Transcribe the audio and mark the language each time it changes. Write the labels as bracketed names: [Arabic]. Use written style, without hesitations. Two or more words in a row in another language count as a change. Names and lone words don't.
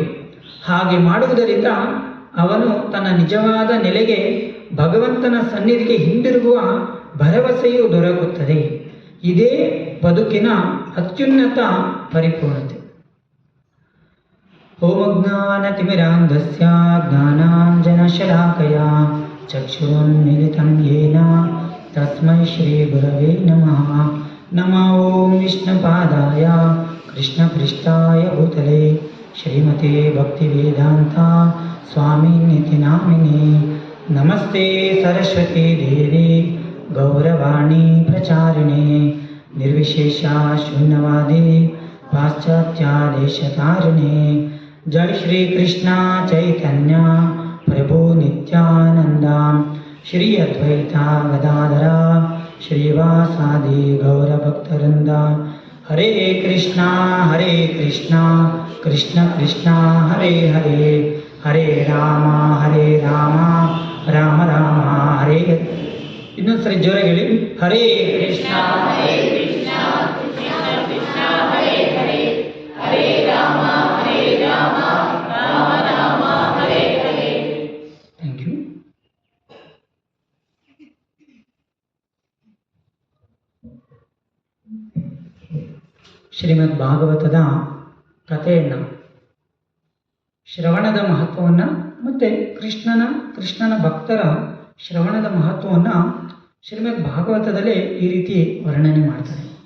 [Kannada] ಹಾಗೆ ಮಾಡುವುದರಿಂದ ಅವನು ತನ್ನ ನಿಜವಾದ ನೆಲೆಗೆ ಭಗವಂತನ ಸನ್ನಿಧಿಗೆ ಹಿಂದಿರುಗುವ ಭರವಸೆಯು ದೊರಕುತ್ತದೆ. ಇದೇ ಬದುಕಿನ ಅತ್ಯುನ್ನತ ಪರಿಪೂರ್ಣತೆ. [Sanskrit] ಓಮಜ್ಞಾನತಿಮಿರಾಂಧಸ್ಯ ಜ್ಞಾನಾಂಜನಶಲಾಕಯ ಚಕ್ಷುರುನ್ಮಿಲಿತಂ ಯೇನ ತಸ್ಮೈ ಶ್ರೀ ಗುರವೇ ನಮಃ. ನಮೋ ಓಂ ವಿಷ್ಣುಪಾದಾಯ ಕೃಷ್ಣಪೃಷ್ಠಾಯ ಭೂತಲೆ ಶ್ರೀಮತೆ ಭಕ್ತಿವೇದಾಂತ ಸ್ವಾಮಿನಿತಿ ನಾಮಿನೇ. ನಮಸ್ತೆ ಸರಸ್ವತಿ ದೇವಿ ಗೌರವಾಣಿ ಪ್ರಚಾರಿಣೆ ನಿರ್ವಿಶೇಷ ಶೂನ್ಯವಾದಿ ಪಾಶ್ಚಾತ್ಯಾದೇಶತಾರಿಣೆ. ಜೈ ಶ್ರೀ ಕೃಷ್ಣ ಚೈತನ್ಯ ಪ್ರಭು ನಿತ್ಯಾನಂದ ಶ್ರೀ ಅದ್ವೈತ ಗದಾಧರ ಶ್ರೀವಾಸಾದಿ ಗೌರಭಕ್ತವೃಂದ. ಹರೇ ಕೃಷ್ಣ ಕೃಷ್ಣ ಕೃಷ್ಣ ಹರೇ ಹರೇ, ಹರೇ ರಾಮ ರಾಮ ರಾಮ ಹರೇ. [Kannada] ಇನ್ನೊಂದ್ಸರಿ ಜೋರಾಗಿ ಹೇಳಿ, [Sanskrit] ಹರೇ ಕೃಷ್ಣ ಕೃಷ್ಣ ಕೃಷ್ಣ ಹರೇ ಹರೇ, ಹರೇ ರಾಮ ರಾಮ ರಾಮ ಹರೇ ಹರೇ. [English] thank you. [Kannada] ಶ್ರೀಮದ್ ಭಾಗವತದ ಕಥೆಯನ್ನು, ಶ್ರವಣದ ಮಹತ್ವವನ್ನು ಮತ್ತು ಕೃಷ್ಣನ ಭಕ್ತರ ಶ್ರವಣದ ಮಹತ್ವವನ್ನು ಶ್ರೀಮದ್ ಭಾಗವತದಲ್ಲಿ ಈ ರೀತಿ ವರ್ಣನೆ ಮಾಡ್ತಾರೆ.